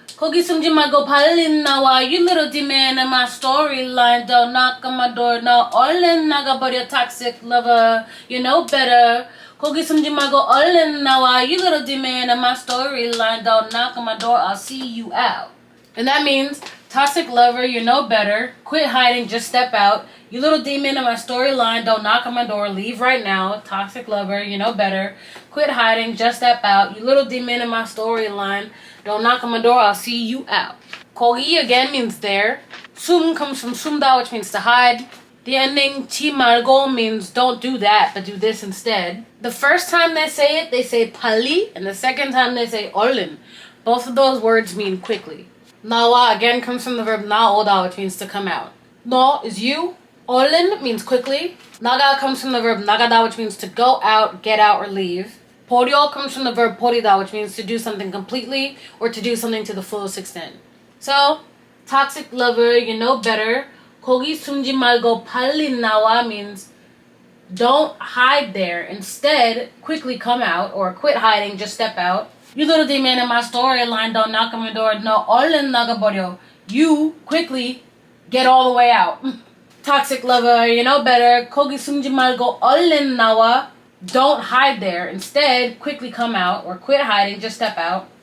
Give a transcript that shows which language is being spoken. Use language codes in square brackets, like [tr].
[ko] 거기 숨지 말고 발린 나와. [en] You little demon in my storyline. Don't knock on my door. No, [ko] 얼른 나가버려. [en] Toxic lover, you know better. [ko] 거기 숨지 말고 얼른 나와. [en] You little demon in my storyline. Don't knock on my door. I'll see you out. And that means, toxic lover, you know better. Quit hiding, just step out. You little demon in my storyline, don't knock on my door, leave right now. Toxic lover, you know better. Quit hiding, just step out. You little demon in my storyline, don't knock on my door, I'll see you out. 거기 again means there. 숨 comes from 숨다, which means to hide. The ending 치 말고 means don't do that, but do this instead. The first time they say it, they say 빨리, and the second time they say 얼른. Both of those words mean quickly. 나와 again comes from the verb 나오다, which means to come out. 너 is you. 얼른 means quickly. 나가 comes from the verb 나가다, which means to go out, get out, or leave. 버려 comes from the verb 버리다, which means to do something completely or to do something to the fullest extent. So, toxic lover, you know better. [ko] 거기 숨지 말고 빨리 나와 [en] means don't hide there. Instead, quickly come out, or quit hiding, just step out. You little demon in my storyline, don't knock on my door. [ko] No, 얼른 나가버려. [en] You quickly get all the way out. Toxic lover, you know better. [ko] 거기 숨지 말고 얼른 나와. [en] Don't hide there. Instead, quickly come out, or quit hiding, just step out.